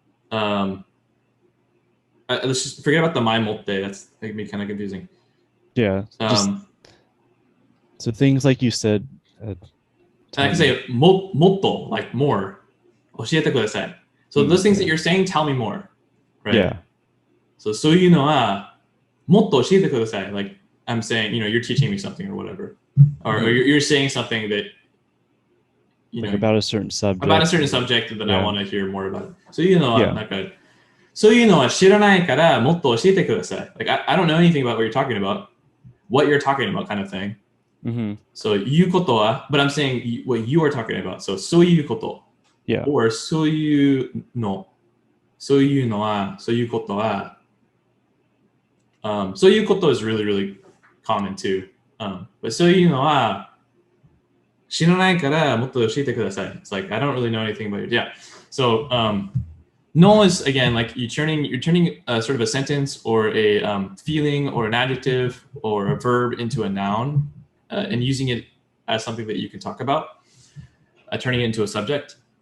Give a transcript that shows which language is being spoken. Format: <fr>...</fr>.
<en>Let's just forget about the mai motte. That's making me kind of confusing. Yeah. So things like you said. I can say motto, like more.</en> <ja>教えてください.</ja> <en>So those things that you're saying, tell me more. Right? Yeah. So</en> <ja>そういうのはもっと教えてください.</ja> <en>Like I'm saying, you're teaching me something or whatever, or you're saying something that like about a certain subject. About a certain subject that I want to hear more about. So like</en> <ja>そういうのは知らないからもっと教えてください.</ja> <en>Like I don't know anything about what you're talking about kind of thing. So</en> <ja>言うことは,</ja> <en>but I'm saying what you are talking about. So</en> <ja>そういうこと.</ja> <en>Yeah.</en> <ja>Or そういうのはそういうことは. そういうこと</ja> <en>is really, really common too. But</en> <ja>そういうのは知らないからもっと教えてください.</ja> <en>It's like I don't really know anything about it. Yeah. So no is again like you're turning sort of a sentence or a feeling or an adjective or a verb into a noun and using it as something that you can talk about, turning it into a subject.</en>